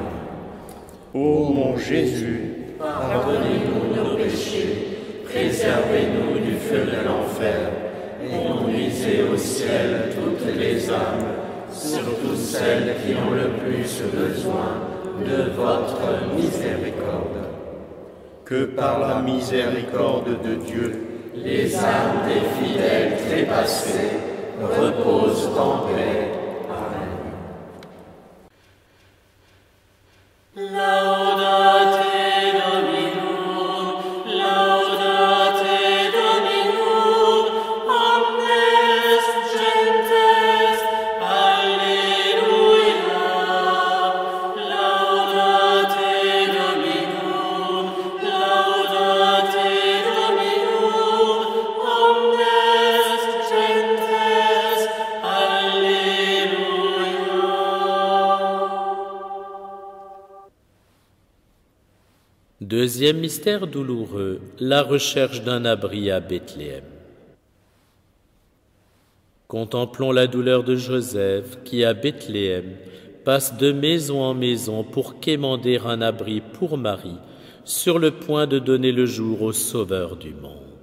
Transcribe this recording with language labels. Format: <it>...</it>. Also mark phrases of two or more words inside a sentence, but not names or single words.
<fr>Ô mon Jésus, pardonnez-nous nos péchés, préservez-nous du feu de l'enfer, conduisez au ciel toutes les âmes, surtout celles qui ont le plus besoin de votre miséricorde. Que par la miséricorde de Dieu, les âmes des fidèles trépassés reposent en paix. Amen.</fr> <la>Laudate Dominum, laudate Dominum, omnes gentes, alleluia. Laudate Dominum, laudate Dominum, omnes gentes, alleluia.</la> <fr>Deuxième mystère douloureux, la recherche d'un abri à Bethléem. Contemplons la douleur de Joseph qui, à Bethléem, passe de maison en maison pour quémander un abri pour Marie, sur le point de donner le jour au Sauveur du monde.</fr>